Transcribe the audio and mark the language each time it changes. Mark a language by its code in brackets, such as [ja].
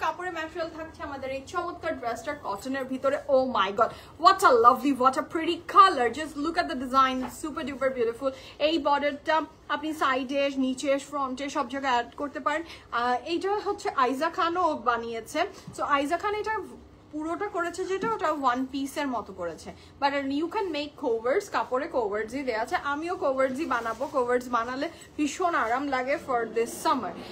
[bn] কাপড়ের ম্যাটেরিয়াল থাকছে আমাদের এই চমৎকার ড্রেসটার কটনের ভিতরে। [en] Oh my god, what a lovely, what a pretty color. Just look at the design, super duper beautiful. [bn] এই বর্ডারটা আপনি সাইডে, নিচে, ফ্রন্টে সব জায়গায় অ্যাড করতে পারেন। এইটা হচ্ছে আইজা খানও বানিয়েছে। সো আইজা খান এটা পুরোটা করেছে, যেটা ওটা 1 পিসের মতো করেছে, [en] But you can make coords. [bn] কাপড়ে কোভার্ডসই দেওয়া আছে, আমিও কোভার্ডসই বানাবো। কোভার্ডস বানালে ভীষণ আরাম লাগে [en] For this summer.